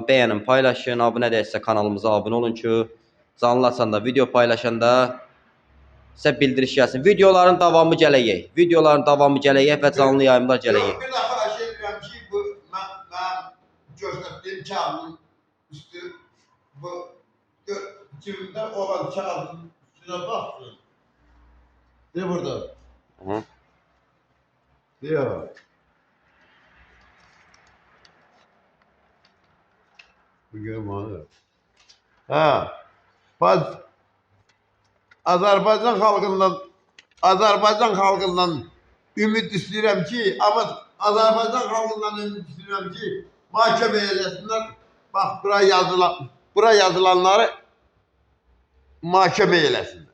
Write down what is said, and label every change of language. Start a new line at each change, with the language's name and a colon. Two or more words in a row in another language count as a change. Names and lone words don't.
Azerbaijani: Bəyənin, paylaşın, abunə deyilsə kanalımıza abunə olun ki, canlı açanda, video paylaşanda sizə bildiriş gəlsin. Videoların davamı gələcək. Videoların davamı gələcək və canlı yayımlar gələcək. Yox, bir də xahiş edirəm ki, bu mən göstərdiyim kağıdın üstü bu cibimdə olan kağıdın üstünə baxsın. De burada. Hı.
Turkish: Diyor. Bu görmüyor. Ha.
Azerbaijani: Baz Azərbaycan xalqından ümid istəyirəm ki, amma Azərbaycan xalqından ümid istəyirəm ki, məhkəmə eləsinlər. Bax, bura yazılanları məhkəmə eləsinlər.